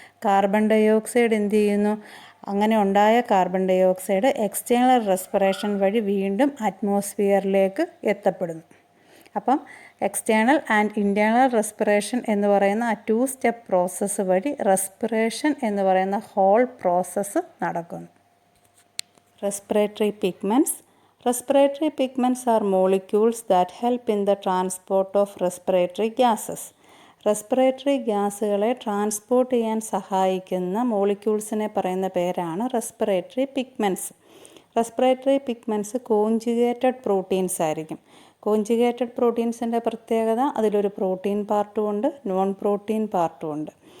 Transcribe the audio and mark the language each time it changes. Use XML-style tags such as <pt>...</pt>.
<ml>Carbon dye oxide എന്ത് ചെയ്യുന്നു? അങ്ങനെ ഉണ്ടായ carbon dye oxide external respiration വഴി വീണ്ടും അറ്റ്മോസ്ഫിയറിലേക്ക് എത്തപ്പെടുന്നു. അപ്പം എക്സ്റ്റേണൽ ആൻഡ് ഇൻറ്റേർണൽ റെസ്പിറേഷൻ എന്ന് പറയുന്ന ആ 2 സ്റ്റെപ്പ് പ്രോസസ്സ് വഴി റെസ്പിറേഷൻ എന്ന് പറയുന്ന ഹോൾ പ്രോസസ്സ് നടക്കുന്നു.</ml> <en>Respiratory pigments. Respiratory pigments are molecules that help in the transport of respiratory gases.</en> <ml>Respiratory ഗ്യാസുകളെ transport ചെയ്യാൻ സഹായിക്കുന്ന മോളിക്യൂൾസിനെ പറയുന്ന പേരാണ് respiratory pigments. Respiratory pigments conjugated proteins ആയിരിക്കും. കോഞ്ചുഗേറ്റഡ് പ്രോട്ടീൻസിൻ്റെ പ്രത്യേകത അതിലൊരു പ്രോട്ടീൻ പാർട്ടും ഉണ്ട്, നോൺ പ്രോട്ടീൻ പാർട്ടും ഉണ്ട്.</ml>